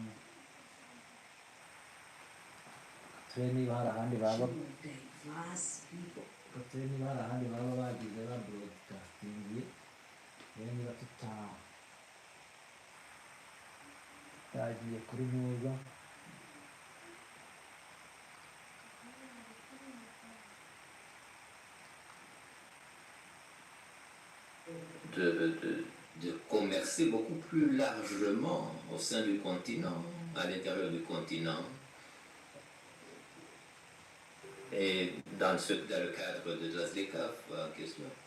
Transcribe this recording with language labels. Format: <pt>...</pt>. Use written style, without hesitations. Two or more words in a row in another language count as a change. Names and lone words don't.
<rw>hari ahandi baba bagize babroadcastingiye, rero niba tutagiye kuri neza.</rw> <fr>De commercer beaucoup plus largement au sein du continent, à l'intérieur du continent, et dans le cadre de la ZDCAF en question.</fr>